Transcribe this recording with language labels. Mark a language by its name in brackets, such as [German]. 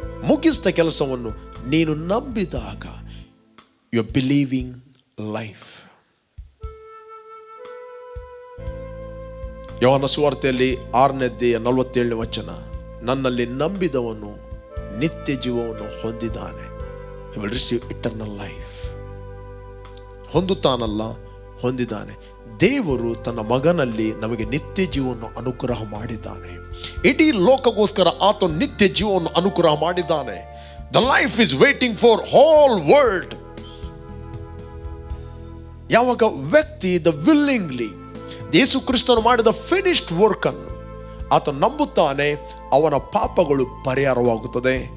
[Kannada] ಮುಗಿಸಿದ ಕೆಲಸವನ್ನು ನೀನು ನಂಬಿದಾಗ [English] You are believing life. [Kannada] ಯೋಹಾನ ಸುವಾರ್ತೆಯಲ್ಲಿ 6ನೇ ಅಧ್ಯಾಯ 47ನೇ ವಚನ, ನನ್ನಲ್ಲಿ ನಂಬಿದವನು ನಿತ್ಯ ಜೀವವನ್ನು ಹೊಂದಿದ್ದಾನೆ. [English] he will receive eternal life. [Kannada] ಹೊಂದುತ್ತಾನಲ್ಲ, ಹೊಂದಿದ್ದಾನೆ. ದೇವರು ತನ್ನ ಮಗನಲ್ಲಿ ನಮಗೆ ನಿತ್ಯ ಜೀವವನ್ನು ಅನುಗ್ರಹ ಮಾಡಿದ್ದಾನೆ. ಇಡೀ ಲೋಕಗೋಸ್ಕರ ಆತ ನಿತ್ಯ ಜೀವವನ್ನು ಅನುಗ್ರಹ ಮಾಡಿದ್ದಾನೆ. [English] The life is waiting for whole world. [Kannada] ಯಾವಾಗ ವ್ಯಕ್ತಿ ದ ವಿಲ್ಲಿಂಗ್ಲಿ ಯೇಸು ಕ್ರಿಸ್ತನು ಮಾಡಿದ ಫಿನಿಶ್ಡ್ ವರ್ಕ್ ಅನ್ನು ಆತ ನಂಬುತ್ತಾನೆ, ಅವನ ಪಾಪಗಳು ಪರಿಹಾರವಾಗುತ್ತದೆ.